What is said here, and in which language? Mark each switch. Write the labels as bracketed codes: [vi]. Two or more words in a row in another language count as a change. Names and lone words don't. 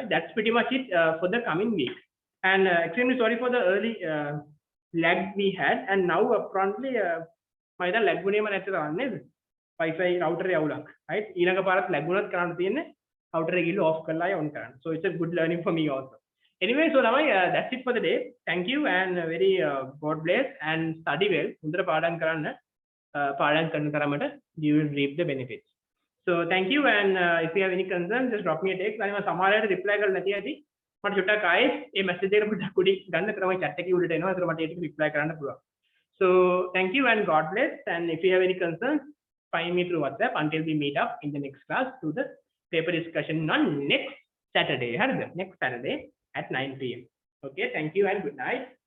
[en] That's pretty much it for the coming week. And extremely sorry for the early lag we had, and now apparently my lag Wi-Fi router right? [si] ඊළඟ පාරත් lag වුණත් කරන්න තියෙන්නේ [en] outer regular [si] off කරලා on කරන්න. [en] So it's a good learning for me also. Anyway, so lamai, that's it for the day. Thank you and very God bless and study well. [si] හොඳට පාඩම් කරන්න. පාඩම් කරන තරමට [en] you will reap the benefits. So thank you, and if you have any concerns, just drop me a text. [si] අනිවා සමහරවිට reply කරලා නැති ඇති. මට චුට්ටක් ආයේ මේ message එකට පොඩ්ඩක් උඩින් ගන්න කරමයි chat එකේ උඩට එනවා. ඒතර මට ඒක reply කරන්න පුළුවන්. [en] So thank you and God bless, and if you have any concerns, find me through WhatsApp until we meet up in the next class to the paper discussion on next Saturday. Next Saturday at 9 p.m. Okay, thank you and good night.